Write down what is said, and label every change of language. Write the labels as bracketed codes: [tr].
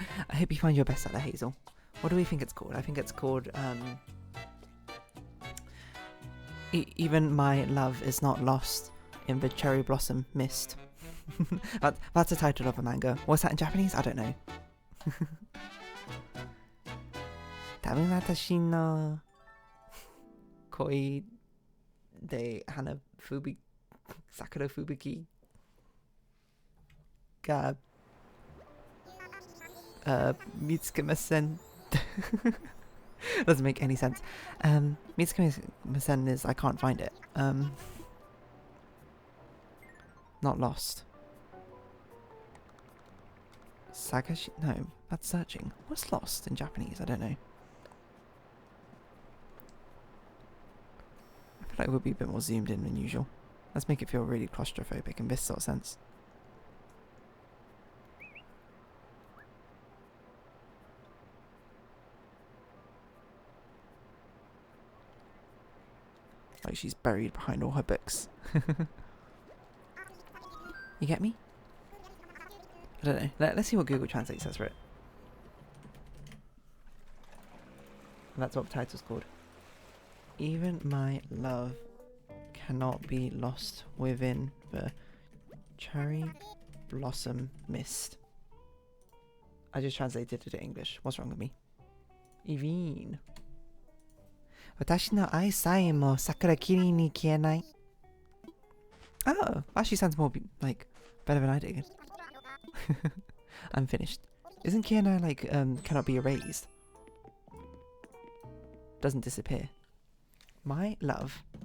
[en] I hope you find your bestseller, Hazel. What do we think it's called? I think it's called Even My Love Is Not Lost in the Cherry Blossom Mist. That's the title of a manga. What's that in Japanese? I don't know. [ja] 多分私の恋で花吹雪桜吹雪が見つけません. [en] Doesn't make any sense. [ja] 見つけません [en] is I can't find it. Not lost. Sagashi? No, that's searching. What's lost in Japanese? I don't know. I feel like it would be a bit more zoomed in than usual. Let's make it feel really claustrophobic in this sort of sense. Like she's buried behind all her books. You get me? I don't know. Let's see what Google Translate says for it. And that's what the title's called. Even my love cannot be lost within the cherry blossom mist. I just translated it to English. What's wrong with me? Even. [ja] 私の愛さえも桜霧に消えない. [en] Oh, actually sounds more like better than I did. I'm finished. Isn't Kienai like cannot be erased? Doesn't disappear. My love.